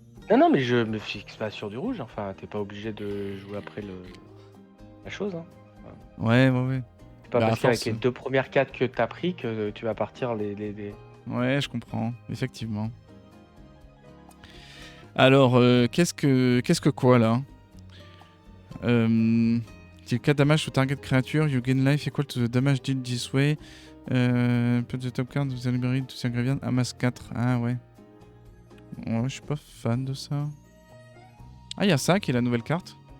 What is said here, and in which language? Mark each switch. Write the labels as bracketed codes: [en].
[fr] Non, mais je me fixe pas sur du rouge. Enfin, t'es pas obligé de jouer après la chose. Hein. Ouais. C'est pas Bah, à parce qu'avec force. les deux premières cartes que t'as pris que tu vas partir les... Ouais, je comprends, effectivement. Alors, qu'est-ce que quoi, là [en] Inflicted 4 damage to target creature, you gain life equal to the damage dealt this way. Put the top card of the library to the graveyard, [fr] amasse 4. Ah ouais. Ouais, je suis pas fan de ça. Ah, il y a ça qui est la nouvelle carte.